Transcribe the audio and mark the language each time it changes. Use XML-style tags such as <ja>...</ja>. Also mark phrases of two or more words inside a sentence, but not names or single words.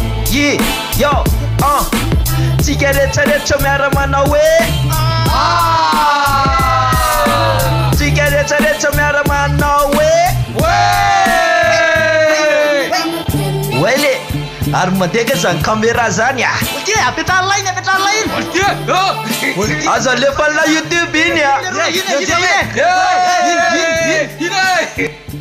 <mg>Yeah, yo, uh, tsika rehetrarehetra miara-manao hoe, ah! Tsika rehetrarehetra miara-manao hoe, Hoe! Wele. Ary mandeha ka zany caméra zany, a. Oltia, ampetraha line, ampetraha line. Oltia, oh. Oltia. Aza alefa la YouTube iny, a. Iny, iny, iny, iny. Yeah, yeah, yeah, yeah, yeah, yeah.</mg>